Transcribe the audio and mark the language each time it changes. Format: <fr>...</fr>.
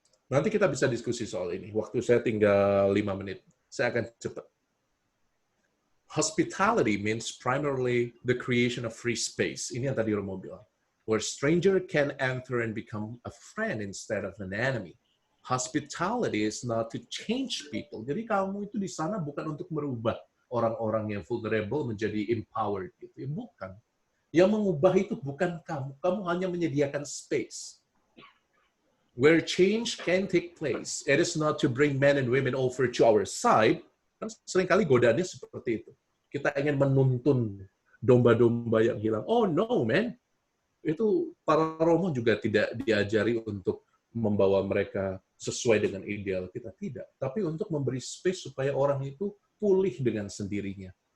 <id>Nanti kita bisa diskusi soal ini. Waktu saya tinggal 5 menit. Saya akan cepat.</id> <en>Hospitality means primarily the creation of free space.</en> <id>Ini yang tadi Romo bilang.</id> <en>Where stranger can enter and become a friend instead of an enemy. Hospitality is not to change people.</en> <id>Jadi kamu itu di sana bukan untuk merubah orang-orang yang vulnerable menjadi empowered. Gitu. Bukan. Yang mengubah itu bukan kamu. Kamu hanya menyediakan space.</id> <en>Where change can take place. It is not to bring men and women over to our side.</en> <id>Kan seringkali godaannya seperti itu. Kita ingin menuntun domba-domba yang hilang.</id> <en>Oh no, man.</en> <id>Itu para Romo juga tidak diajari untuk membawa mereka sesuai dengan ideal kita. Tidak. Tapi untuk memberi space supaya orang itu pulih dengan sendirinya.</id>